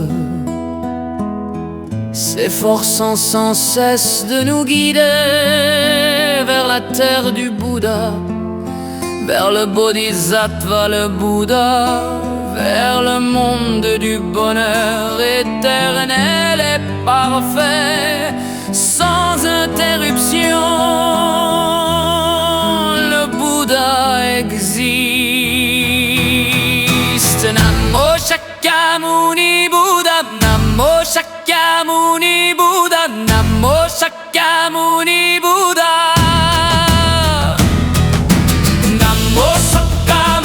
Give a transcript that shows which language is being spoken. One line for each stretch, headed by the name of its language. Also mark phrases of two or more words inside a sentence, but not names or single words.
French: s'efforçant sans cesse de nous guider vers la terre du Bouddha, vers le Bodhisattva, le Bouddha, vers le monde du bonheur éternel et parfait, sans interruption. Le Bouddha existe. Namo Shakyamuni Bouddha, Namo Shakyamuni Bouddha, Namo Shakyamuni Bouddha, Namo Shakyamuni